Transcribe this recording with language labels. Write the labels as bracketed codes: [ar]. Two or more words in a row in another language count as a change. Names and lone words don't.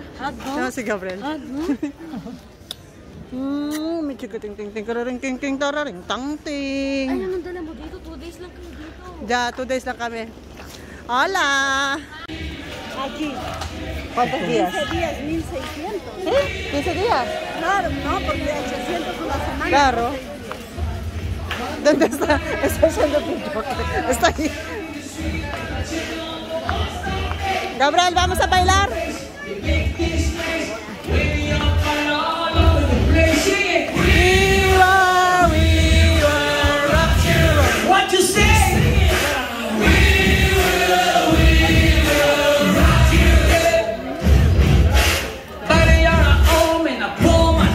[tl] No, si Gabriel. May chika ting ting ting kararing ting ting tararing tang ting. Ay, naman dala mo dito. 2 days lang kami dito. Ya, 2 days lang kami. [es] Hola. Aquí. ¿Cuántos días? 15 días, 1,600. ¿Sí? 15 días. Claro, no, porque 800 una semana. Claro. ¿Dónde está? Está haciendo pincho. Está aquí. Gabriel, vamos a bailar. [en] What you say? Buddy, you're a home and a poor man.